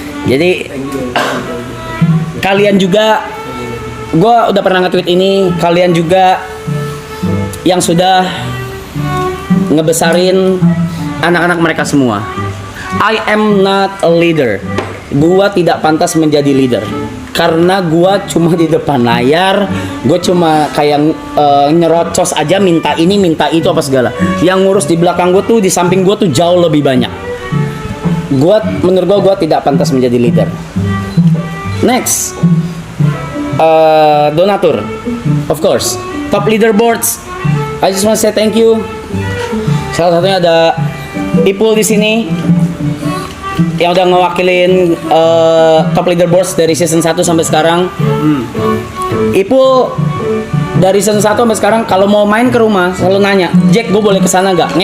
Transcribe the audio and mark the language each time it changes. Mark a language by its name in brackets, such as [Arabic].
[Indonesian] Jadi kalian juga, gue udah pernah nge-tweet ini, kalian juga yang sudah ngebesarin anak-anak mereka semua. [English] I am not a leader. [Indonesian] Gua tidak pantas menjadi leader. karena gua cuma di depan layar, gua cuma kayak nyerocos aja, minta ini minta itu apa segala. Yang ngurus di belakang gua tuh, di samping gua tuh jauh lebih banyak. Menurut gua tidak pantas menjadi leader. [English] Next, donatur, of course, top leaderboards. I just want to say thank you. [Indonesian] Salah satunya ada Ipul di sini yang udah ngewakilin top leaderboards dari season 1 sampai sekarang. Ipul dari season 1 sampai sekarang kalau mau main ke rumah selalu nanya, "Jack, gue boleh kesana gak?"